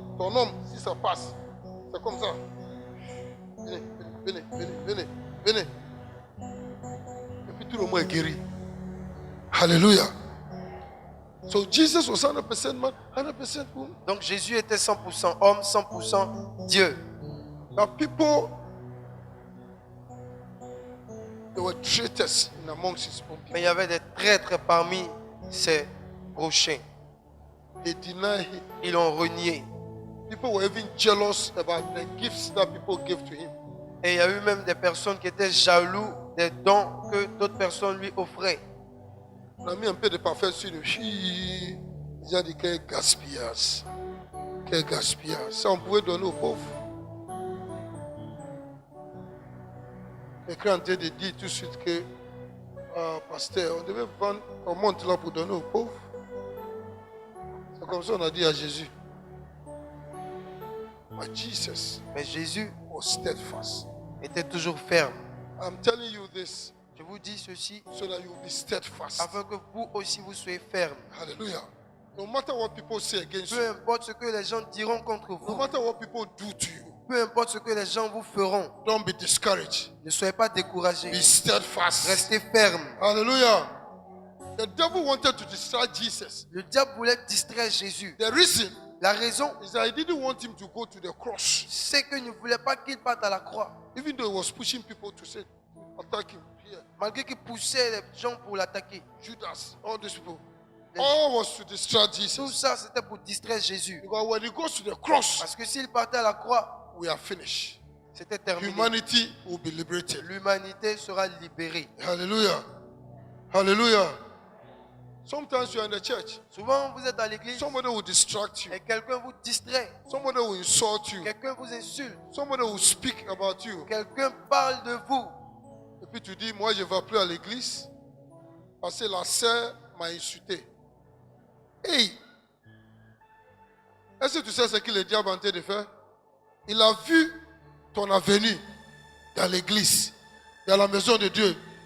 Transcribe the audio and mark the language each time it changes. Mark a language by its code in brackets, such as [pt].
[fr] Ton homme, si ça passe, c'est comme ça. Venez, venez, venez, venez, venez. Et puis tout le monde est guéri. [en] Alléluia. So Jesus was 100% man, 100% woman. [fr] Donc Jésus était 100% homme, 100% Dieu. [en] Now people, they were traitors in amongst his own people. [fr] Mais il y avait des traîtres parmi ses prochains. [en] They denied him. [fr] Ils l'ont renié. [en] People were even jealous about the gifts that people gave to him. [fr] Et il y a eu même des personnes qui étaient jaloux des dons que d'autres personnes lui offraient. On a mis un peu de parfum sur le chi. Ils ont dit quel gaspillage. Quel gaspillage. Ça, on pouvait donner aux pauvres. Quelqu'un est en train de dire tout de suite que, pasteur, on devait vendre, on monte là pour donner aux pauvres. C'est comme ça qu'on a dit à Jésus. [en] But Jesus [fr] Mais Jésus [en] was steadfast. [fr] était toujours ferme. [en] I'm telling you this [fr] Je vous dis ceci [en] so that you will be steadfast. [fr] afin que vous aussi vous soyez fermes. Hallelujah. [en] No matter what people say against [fr] Peu [en] you, [fr] importe ce que les gens diront contre [en] no [fr] vous, [en] matter what people do to you, [fr] peu importe ce que les gens vous feront, [en] don't be discouraged. [fr] ne soyez pas découragés. [en] Be steadfast. [fr] Restez fermes. Hallelujah. [en] The devil wanted to distract Jesus. [fr] Le diable voulait distraire Jésus. [en] The reason [fr] La raison, [en] is that he didn't want him to go to the cross. [fr] c'est qu'il ne voulait pas qu'il parte à la croix. [en] Even though he was pushing people to say, attack him here. [fr] Malgré qu'il poussait les gens pour l'attaquer. [en] Judas, all these people. All was to distract [fr] Tout [en] Jesus. [fr] ça, c'était pour distraire Jésus. [en] Because when he goes to the cross, [fr] Parce que s'il partait à la croix, [en] we are finished. [fr] c'était terminé. [en] Humanity will be liberated. [fr] L'humanité sera libérée. Hallelujah. Hallelujah. [en] Sometimes you are in the church. [fr] Souvent, vous êtes à l'église [en] Somebody will distract you. [fr] et quelqu'un vous distrait. [en] Somebody will insult you. [fr] Quelqu'un vous insulte. [en] Somebody will speak about you. [fr] Quelqu'un parle de vous. Et puis tu dis, moi je ne vais plus à l'église parce que la sœur m'a insulté. Hey! Est-ce que tu sais ce que le diable est en train de faire? Il a vu ton avenir dans l'église, dans la maison de Dieu.